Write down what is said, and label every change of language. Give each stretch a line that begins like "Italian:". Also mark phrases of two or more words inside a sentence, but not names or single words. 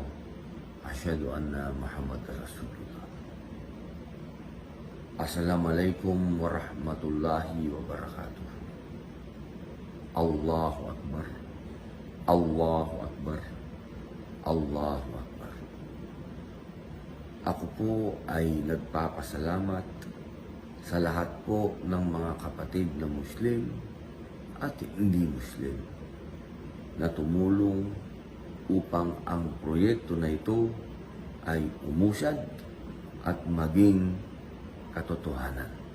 Arabic: أشهد أن محمدا رسول الله. السلام عليكم ورحمة الله وبركاته. الله أكبر. الله أكبر. الله أكبر.
Filipino: Ako po ay nagpapasalamat sa lahat po ng mga kapatid na Muslim at hindi Muslim na tumulong upang ang proyekto na ito ay umusad at maging katotohanan.